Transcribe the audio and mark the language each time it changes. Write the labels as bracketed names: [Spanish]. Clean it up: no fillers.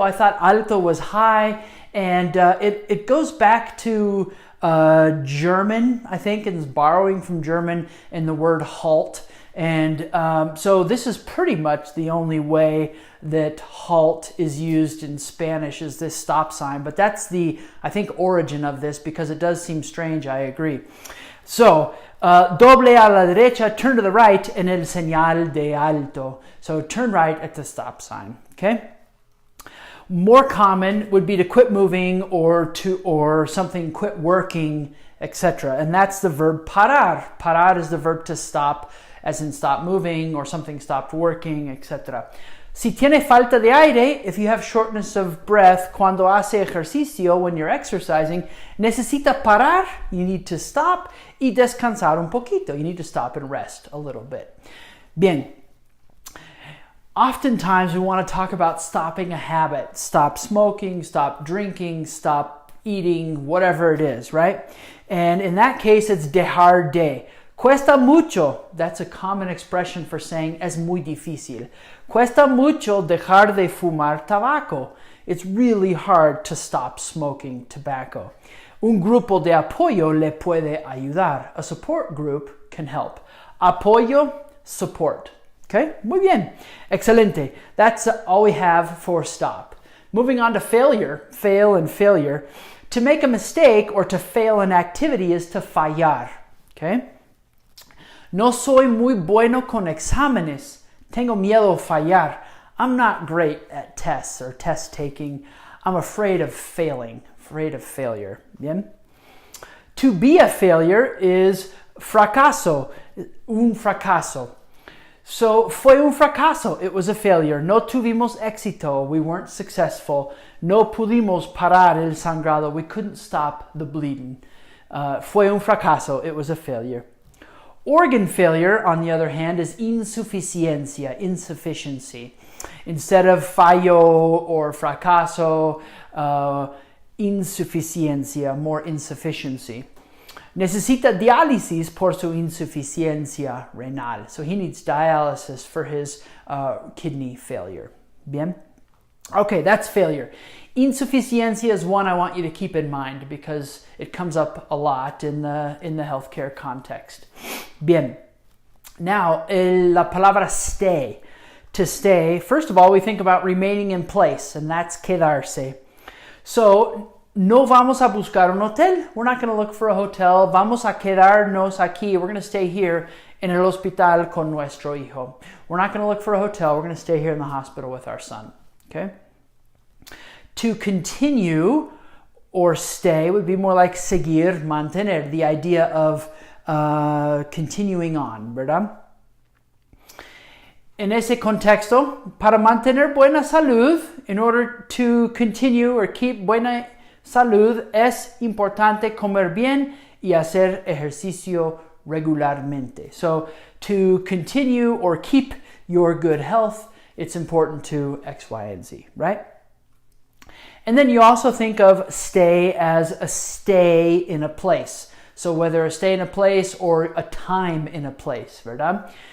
[English] I thought alto was high, and it goes back to German, I think, and is borrowing from German in the word halt. And so this is pretty much the only way that halt is used in Spanish, is this stop sign. But that's the, I think, origin of this, because it does seem strange, I agree. [Spanish] So, doble a la derecha, [English] turn to the right, [Spanish] en el señal de alto. [English] So turn right at the stop sign, okay? More common would be to quit moving or something quit working, etc. And that's the verb parar. Parar is the verb to stop, as in stop moving or something stopped working, etc. [Spanish] Si tiene falta de aire, [English] if you have shortness of breath, [Spanish] cuando hace ejercicio, [English] when you're exercising, [Spanish] necesita parar, [English] you need to stop, [Spanish] y descansar un poquito, [English] you need to stop and rest a little bit. Bien. Oftentimes we want to talk about stopping a habit. Stop smoking, stop drinking, stop eating, whatever it is, right? And in that case, it's dejar de. [Spanish] Cuesta mucho, [English] that's a common expression for saying [Spanish] es muy difícil. Cuesta mucho dejar de fumar tabaco. [English] It's really hard to stop smoking tobacco. [Spanish] Un grupo de apoyo le puede ayudar. [English] A support group can help. Apoyo, support. [Spanish] Okay, muy bien. Excelente. [English] That's all we have for stop. Moving on to failure, fail and failure. To make a mistake or to fail an activity is to fallar. Okay? [Spanish] No soy muy bueno con exámenes. Tengo miedo fallar. [English] I'm not great at tests or test taking. I'm afraid of failing, afraid of failure. Bien? To be a failure is [Spanish] fracaso, un fracaso. So, fue un fracaso. [English] It was a failure. [Spanish] No tuvimos éxito. [English] We weren't successful. [Spanish] No pudimos parar el sangrado. [English] We couldn't stop the bleeding. [Spanish] Fue un fracaso. [English] It was a failure. Organ failure, on the other hand, is insuficiencia, insufficiency. Instead of fallo or fracaso, insuficiencia, more insufficiency. [Spanish] Necesita diálisis por su insuficiencia renal. [English] So he needs dialysis for his kidney failure. Bien? Okay, that's failure. Insuficiencia is one I want you to keep in mind because it comes up a lot in the healthcare context. Bien. Now, la palabra stay. To stay, first of all, we think about remaining in place, and that's quedarse. So, [Spanish] no vamos a buscar un hotel. [English] We're not going to look for a hotel. [Spanish] Vamos a quedarnos aquí. [English] We're going to stay here [Spanish] en el hospital con nuestro hijo. [English] We're not going to look for a hotel. We're going to stay here in the hospital with our son. Okay? To continue or stay would be more like seguir, mantener, the idea of continuing on, [Spanish] ¿verdad? En ese contexto, para mantener buena salud, [English] in order to continue or keep [Spanish] buena salud, es importante comer bien y hacer ejercicio regularmente. [English] So, to continue or keep your good health, it's important to X, Y, and Z, right? And then you also think of stay as a stay in a place. So whether a stay in a place or a time in a place, [Spanish] ¿verdad?